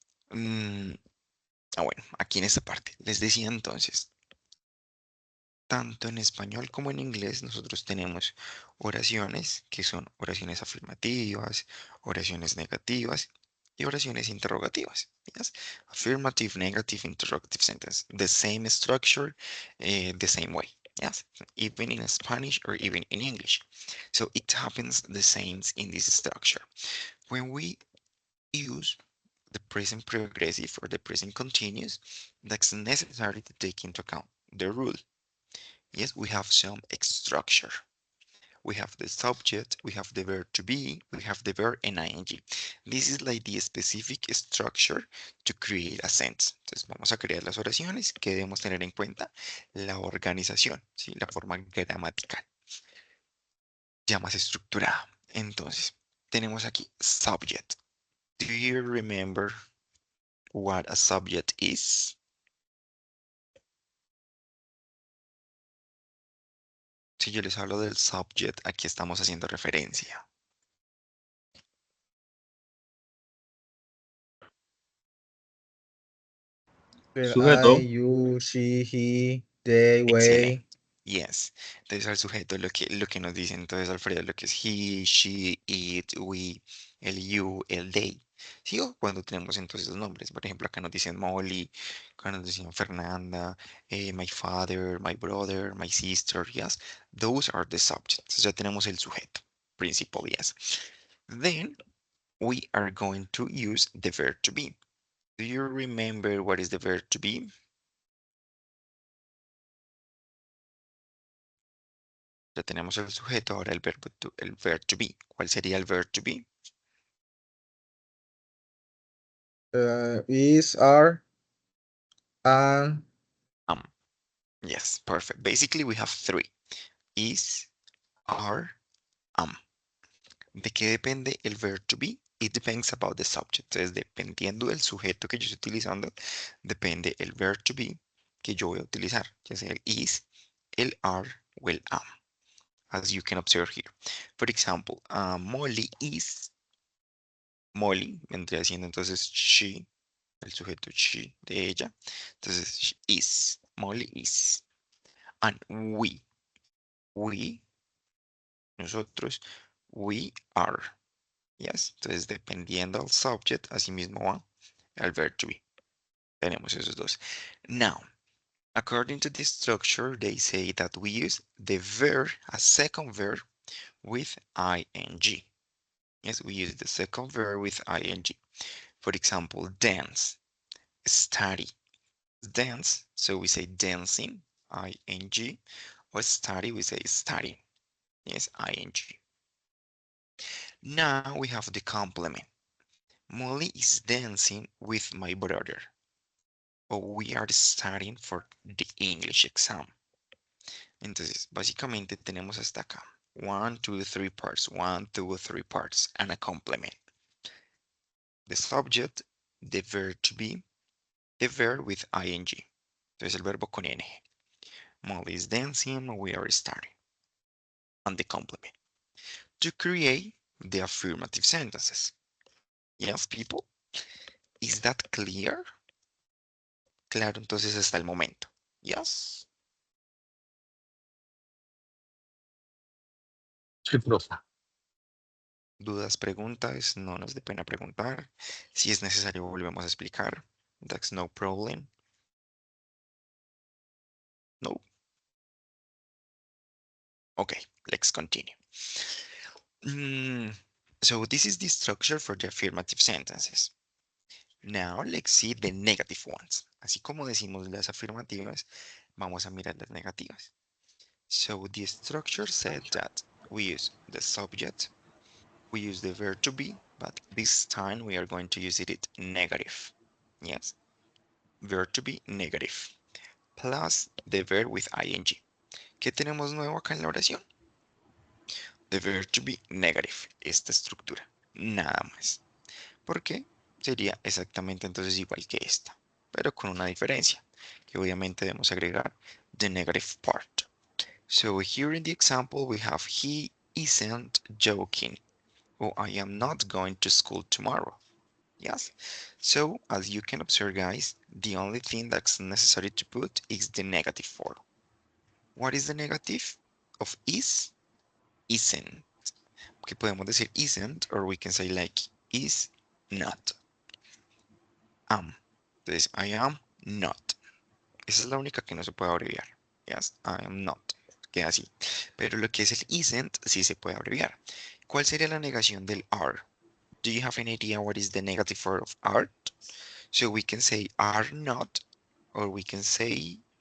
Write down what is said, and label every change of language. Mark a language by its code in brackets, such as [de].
[es] Mm, bueno, aquí en esta parte les decía entonces, tanto en español como en inglés nosotros tenemos oraciones que son oraciones afirmativas, oraciones negativas y oraciones interrogativas. [en] Yes? Affirmative, negative, interrogative sentence. The same structure, the same way. Yes, even in Spanish or even in English. So it happens the same in this structure. When we use the present progressive or the present continuous, that's necessary to take into account the rule. Yes, we have some structure. We have the subject, we have the verb to be, we have the verb and ing. This is like the specific structure to create a sentence. [es] Entonces vamos a crear las oraciones que debemos tener en cuenta la organización, ¿sí? La forma gramatical, ya más estructurada. Entonces, tenemos aquí subject. [en] Do you remember what a subject is? [es] Si yo les hablo del subject, aquí estamos haciendo referencia. [en] I, [es] Sujeto, [en] you, she, he, they, [es] Excelente. [en] we. Yes. [es] Entonces al sujeto lo que nos dice entonces Alfredo, lo que es he, she, it, we, el you, el they. ¿Sí? O cuando tenemos entonces los nombres. Por ejemplo, acá nos dicen Molly, acá nos dicen Fernanda, [en] my father, my brother, my sister. Yes. Those are the subjects. [es] Ya tenemos el sujeto principal. [en] Yes. Then we are going to use the verb to be. Do you remember what is the verb to be? [es] Ya tenemos el sujeto, ahora el verb to be. ¿Cuál sería el verb to be? [en] Is, are, and Um, yes, perfect. Basically, we have three. Is, are, am. [es] ¿De qué depende el verb to be? [en] It depends about the subject. [es] Entonces, dependiendo del sujeto que yo estoy utilizando, depende el verb to be que yo voy a utilizar, ya sea el is, el are o el am, [en] as you can observe here. For example, Molly is, [es] Molly vendría siendo entonces she, el sujeto she de ella. [en] Entonces, she is, Molly is. And we, nosotros, we are. Yes. [es] Entonces, dependiendo del subject, así mismo va el verb to be. Tenemos esos dos. [en] Now, according to this structure, they say that we use the verb, a second verb, with ing. Yes, we use the second verb with ing. For example, dance, study, dance, so we say dancing, ing, or study, we say studying, yes, ing. Now we have the complement. Molly is dancing with my brother. O we are studying for the English exam. [es] Entonces, básicamente tenemos hasta acá. [en] One, two, three parts. One, two, three parts. And a complement. The subject, the verb to be, the verb with ing. [es] Entonces el verbo con ing. [en] Molly is dancing, we are studying. And the complement. To create the affirmative sentences. Yes, people? Is that clear? [es] Claro, entonces hasta el momento. [en] Yes. [es] Sí, profe. Dudas, preguntas, no nos dé pena preguntar. Si es necesario, volvemos a explicar. [en] That's no problem. [es] No. [en] Okay, let's continue. So this is the structure for the affirmative sentences. Now let's see the negative ones. [es] Así como decimos las afirmativas, vamos a mirar las negativas. [en] So the structure said that we use the subject, we use the verb to be, but this time we are going to use it negative. Yes, verb to be negative, plus the verb with ing. [es] ¿Qué tenemos nuevo acá en la oración? [en] The verb to be negative, [es] esta estructura, nada más. ¿Por qué? Sería exactamente entonces igual que esta, pero con una diferencia, que obviamente debemos agregar [en] the negative part. So here in the example we have he isn't joking, or I am not going to school tomorrow. Yes. So as you can observe, guys, the only thing that's necessary to put is the negative form. What is the negative of is? Isn't. [es] Que podemos decir [en] isn't, or we can say like is not. Am. Entonces, I am not. [es] Esa es la única que no se puede abreviar. [en] Yes, I am not. [es] Queda así. Pero lo que es el isn't sí se puede abreviar. ¿Cuál sería la negación del are? [en] Do you have any idea what is the negative form of are? So we can say are not, or we can say